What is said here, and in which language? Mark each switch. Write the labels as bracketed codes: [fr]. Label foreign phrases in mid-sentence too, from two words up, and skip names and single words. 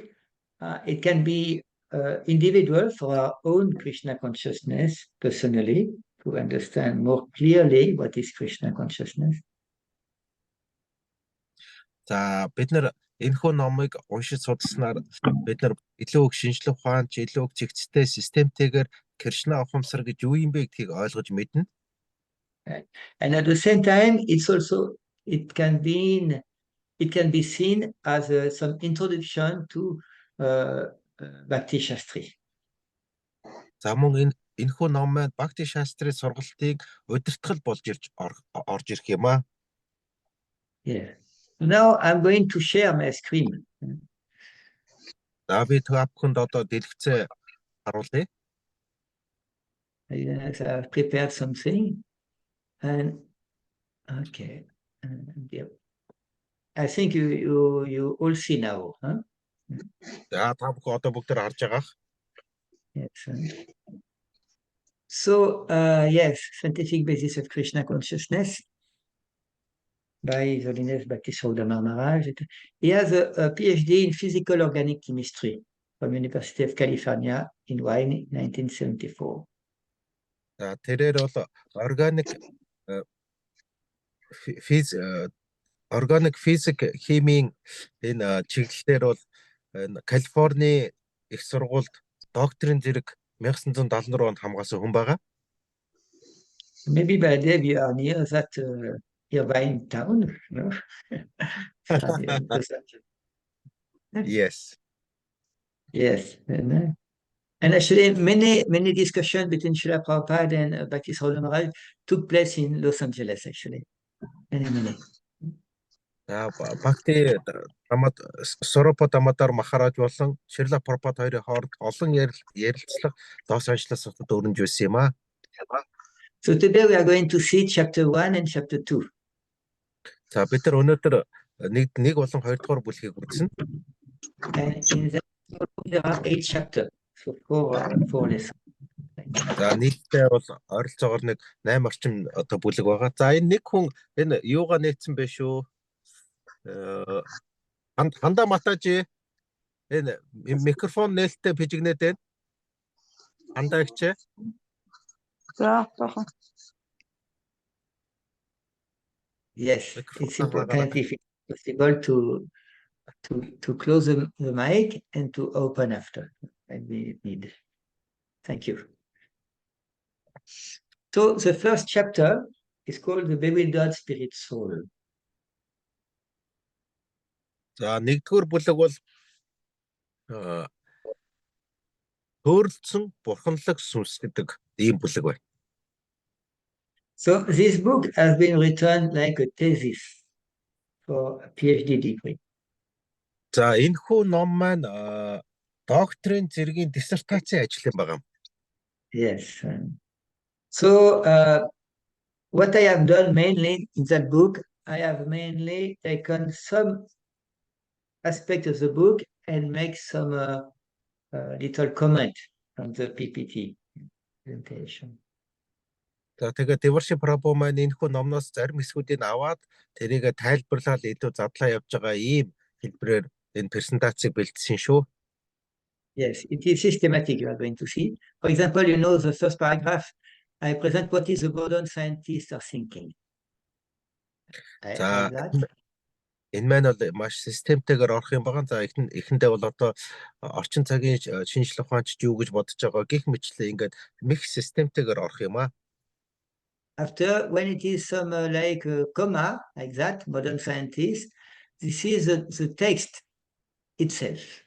[en] It can be individual for our own Krishna consciousness personally to understand more clearly what is Krishna consciousness. [mn] За бид нар энэхүү номыг уншиж судалснаар бид нар илүү их шинжлэх ухаан, илүү их зэгцтэй системтэйгээр Krsna ухамсар гэж юу юм бэ гэдгийг ойлгож мэднэ. [en] And at the same time, it can be seen as some introduction to Bhakti Shastri. [mn] За мөн энэхүү ном маань Bhakti Shastri сургалтыг удирдахал болж орж ирэх юм аа. [en] Yeah. Now I'm going to share my screen. [mn] За би та бүхэнд одоо дэлгэцээ харуулъя. [en] Yes, I've prepared something. And okay. Yeah. I think you all see now, huh? [mn] За та бүхэн одоо бүгдээр харж байгаа. [en] Yes. So yes, Scientific Basis of Krishna Consciousness by His Holiness Bhakti Sridhar Maharaj. He has a PhD in physical organic chemistry from University of California in Wine, 1974. [mn] За тэрээр бол [en] organic physics [mn] химийн энэ чиглэлээр бол Калифорни их сургуульд докторийн зэрэг 1974 онд хамгаалсан хүн байгаа. [en] Maybe by then you are near that Irvine town, no? Yes. Yes. And actually, many discussions between Srila Prabhupada and Bhakti Sridhar Maharaj took place in Los Angeles, actually. Many. [mn] За Бхакти Дамад Соропо Дамадар Махарааж болон Шрила Прабхупад хоёрын хооронд олон ярилцлага Лос Анжелес хотод өрнөж байсан юм аа. [en] So today we are going to see chapter 1 and chapter 2. [mn] За бид нар өнөөдөр нэг болон хоёрдугаар бүлгийг үзнэ. [en] And in that there are 8 chapters. So four lessons. [mn] За нийтдээ бол ойролцоогоор нэг 8 орчим одоо бүлэг байгаа. За энэ нэг хүн энэ юугаа нээсэн бэ шүү? Ханда Матажи энэ микрофон нээлттэй пижигнээд байна. Ханда ихчээ. За тоохон. [en] Yes, it's important if it's possible to close the mic and to open after. And we need. Thank you. So the first chapter is called the Bewildered Spirit Soul. [mn] За нэгдүгээр бүлэг бол хөөрөлдсөн бурханлаг сүнс гэдэг ийм бүлэг байна. [en] So this book has been written like a thesis for a PhD degree. [mn] За энэ хүү ном маань докторийн зэргийн диссертацийн ажил юм байна. [en] Yes. So what I have done mainly in that book, I have mainly taken some aspect of the book and make some little comment on the PPT presentation. [mn] За тэгээд Devarshi Prabhu маань энэ хүү номноос зарим хэсгүүдийг аваад тэрийг тайлбарлаад илүү задлаа явж байгаа ийм хэлбэрээр энэ презентацийг бэлдсэн шүү. [en] Yes, it is systematic, you are going to see. For example, you know, the first paragraph, I present what is the modern scientists are thinking. [mn] За [en] Like that. [mn] энэ маань бол маш системтэйгээр орох юм байна. За эхэндээ бол одоо орчин цагийн шинжлэх ухаанч юу гэж бодож байгаа гэх мэтлээ ингээд мэх системтэйгээр орох юм аа. [en] After, when it is some like comma, like that, modern scientists, this is the text itself.